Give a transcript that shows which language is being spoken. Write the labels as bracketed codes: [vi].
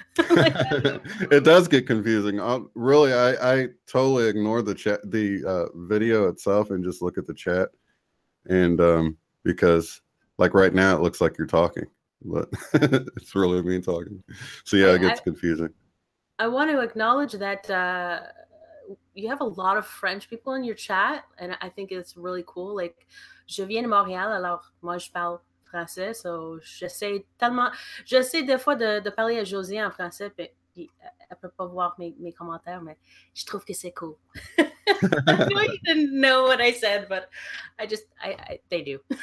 [en] Like, it does get confusing. Really, I totally ignore the chat, the video itself, and just look at the chat. And because like right now it looks like you're talking, but it's really me talking. So yeah, it gets confusing. I want to acknowledge that you have a lot of French people in your chat, and I think it's really cool. [fr] Like, je viens de Montréal, alors moi je parle français, so j'essaie des fois de parler à Josee en français, puis elle peut pas voir mes commentaires, mais je trouve que c'est cool. [en] I know you didn't know what I said, but they do.